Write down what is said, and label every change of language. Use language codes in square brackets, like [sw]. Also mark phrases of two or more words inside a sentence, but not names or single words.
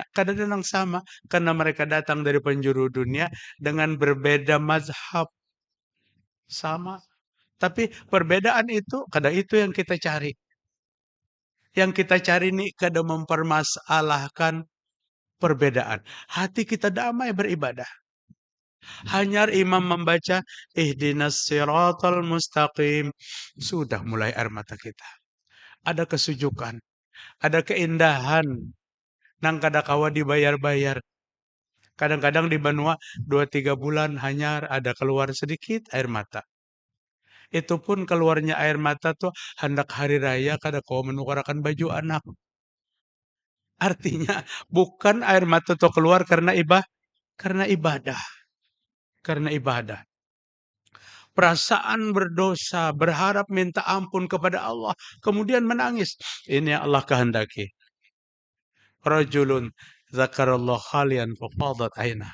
[id] Kadang-kadang sama karena mereka datang dari penjuru dunia dengan berbeda mazhab sama. Tapi perbedaan itu kadang itu yang kita cari. Yang kita cari ini kadang mempermasalahkan perbedaan. Hati kita damai beribadah. Hanya imam membaca [ar] ihdinas siratal mustaqim. [id] Sudah mulai air mata kita. Ada kesujukan. Ada keindahan. [bjn] Nang kadakawa [id] dibayar-bayar. Kadang-kadang di Banua 2-3 bulan hanya ada keluar sedikit air mata. Itu pun keluarnya air mata tuh hendak hari raya [bjn] kadakawa menukarakan [id] baju anak. Artinya bukan air mata tuh keluar karena karena ibadah. Karena ibadah. Perasaan berdosa, berharap minta ampun kepada Allah, kemudian menangis. Ini yang Allah kehendaki. [ar] Rajulun zakarallah khalian fafadat ainah.